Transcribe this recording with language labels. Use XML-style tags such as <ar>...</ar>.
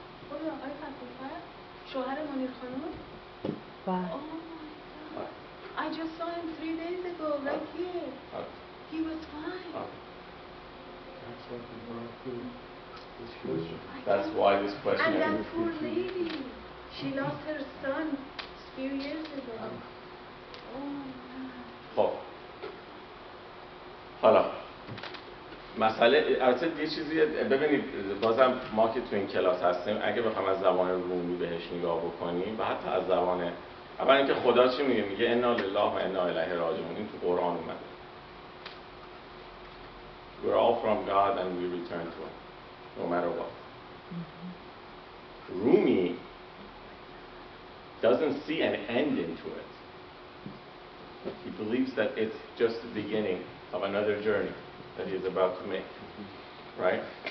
<fa>خب آقای فتوفر شوهر منیر خانم؟ بله.</fa> <en>Oh my God. I just saw him 3 days ago, right here. He was fine. That's what we brought to this question. That's why this question. And that poor lady, she lost her son a few years ago. Oh my God.</en> <fa>خب حالا مسئله البته یه چیزی ببینید، بازم ما که تو این کلاس هستیم اگه بخوام از زبان رومی بهش نگاه بکنیم و حتی از زبان اول اینکه خدا چی میگه</fa> <ar>انا لله و انا الیه راجعون،</ar> <fa>این تو قرآن اومده.</fa> <en>We're all from God and we return to him no matter what. Rumi doesn't see an end into it. He believes that it's just the beginning of another journey that he's about to make, right?</en>